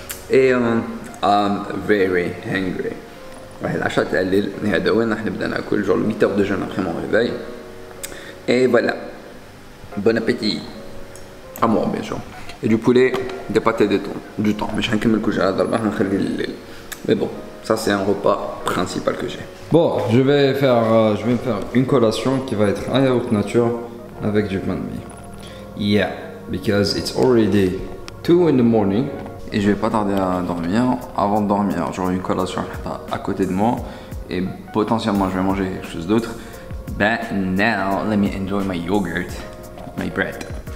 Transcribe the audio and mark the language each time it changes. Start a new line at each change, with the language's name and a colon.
French: Et
English: I'm very hungry.
Arabic: راح العشاء تقلل هذا وين راح نبدا ناكل
French: genre 8 heures de jeûne après mon réveil. Et voilà. Bon appétit. À moi bien sûr. Et du poulet, des pâtes et du thon. Mais je vais
Arabic: نكمل كل شيء هذا نخلي الليل.
French: Mais bon, ça c'est un repas principal que j'ai. Bon, je vais me faire une collation qui va être un yaourt nature avec du pain de mie.
English: Yeah, because it's already 2 in the morning.
French: Et je vais pas tarder à dormir. Avant de dormir, j'aurai une collation à côté de moi. Et potentiellement, je vais manger quelque chose d'autre.
English: But now, let me enjoy my yogurt, my bread.